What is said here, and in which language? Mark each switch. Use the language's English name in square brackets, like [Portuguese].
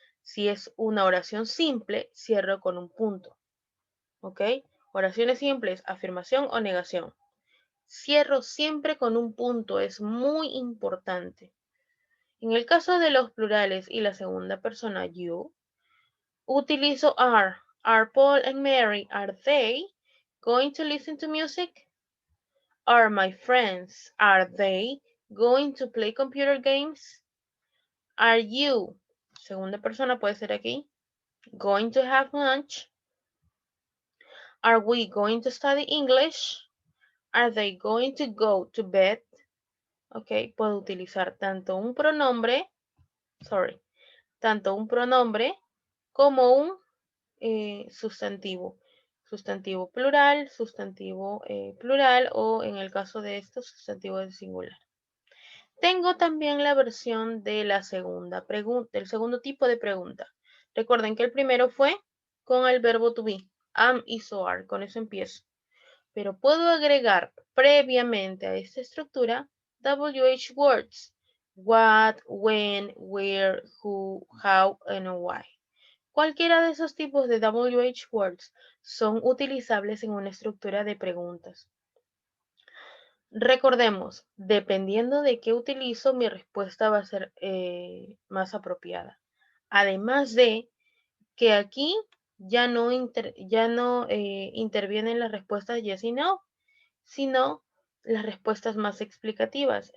[Spanish] Si es una oración simple, cierro con un punto. ¿Ok? Oraciones simples, afirmación o negación. Cierro siempre con un punto, es muy importante. En el caso de los plurales y la segunda persona, you, utilizo are. [English] Are Paul and Mary, are they going to listen to music? Are my friends, are they going to play computer games? Are you, [Spanish] segunda persona puede ser aquí, [English] going to have lunch? Are we going to study English? Are they going to go to bed? [Spanish] Ok, puedo utilizar tanto un pronombre, tanto un pronombre como un sustantivo. Sustantivo plural, sustantivo plural o en el caso de estos, sustantivo de singular. Tengo también la versión de la segunda pregunta, del segundo tipo de pregunta. Recuerden que el primero fue con el verbo to be, am, is, or are, con eso empiezo. Pero puedo agregar previamente a esta estructura WH words. [English] What, when, where, who, how, and why. [Spanish] Cualquiera de esos tipos de WH words son utilizables en una estructura de preguntas. Recordemos, dependiendo de qué utilizo, mi respuesta va a ser más apropiada. Además de que aquí ya no intervienen las respuestas yes y no, sino las respuestas más explicativas.